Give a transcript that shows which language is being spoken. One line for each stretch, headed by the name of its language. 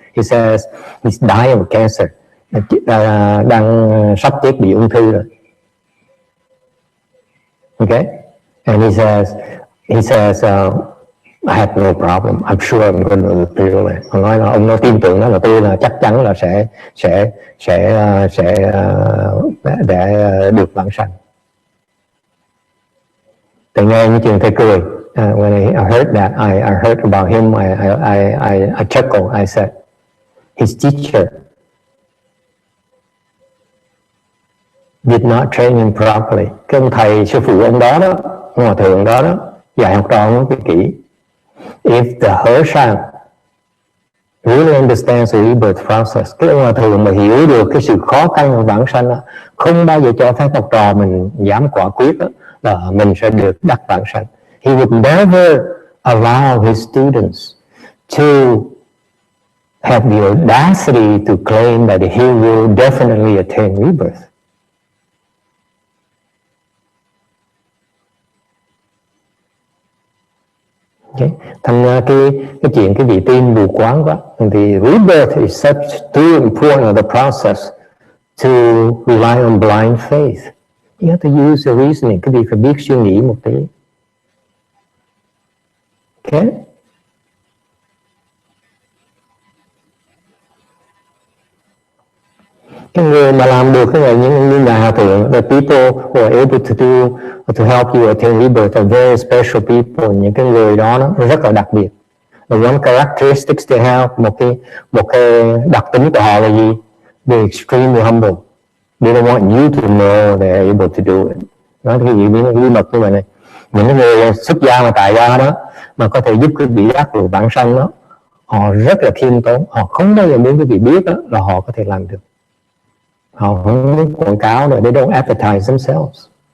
English: He says he's dying of cancer,
Vietnamese: đang sắp chết bị ung thư rồi.
English: Okay, and he says I have no problem. I'm sure I'm going to the Pureland.
Vietnamese: Ông nói là ông nói tin tưởng đó là tôi là chắc chắn là sẽ để được vãng sanh. Thầy nghe những chuyện thầy cười.
English: When I heard that, I heard about him. I chuckled. I said, his teacher did not train him properly.
Vietnamese: Cái ông thầy sư phụ ông đó đó, hòa thượng đó dạy học trò ông cái kỹ.
English: If the Hershang really understands the rebirth process,
Vietnamese: cái ông hòa thượng mà hiểu được cái sự khó khăn của vãng sanh đó, không bao giờ cho phép học trò mình dám quả quyết đó, là mình sẽ được đắc vãng sanh.
English: He would never allow his students to have the audacity to claim that he will definitely attain rebirth. Okay.
Vietnamese: Thành cái chuyện cái vị tin mù quáng quá.
English: The rebirth is such too important the process to rely on blind faith. You have to use your reasoning.
Vietnamese: Cái gì phải biết suy nghĩ một tí.
English: Okay.
Vietnamese: Cái người mà làm được cái này, những như nhà hòa thượng,
English: the people who are able to help you attain rebirth are very special people.
Vietnamese: Những cái người đó nó rất là đặc biệt.
English: The one characteristics they have,
Vietnamese: một cái đặc tính của họ là gì?
English: They're extremely humble. They don't want you to know they're able to do it.
Vietnamese: Nói cái gì bí mật như vậy này. Những người xuất gia mà tại gia đó mà có thể giúp cái vị giác ngộ bản sanh đó, họ rất là khiêm tốn, họ không bao giờ muốn cái vị biết đó là họ có thể làm được. Họ không muốn quảng cáo rồi,
English: they don't advertise themselves.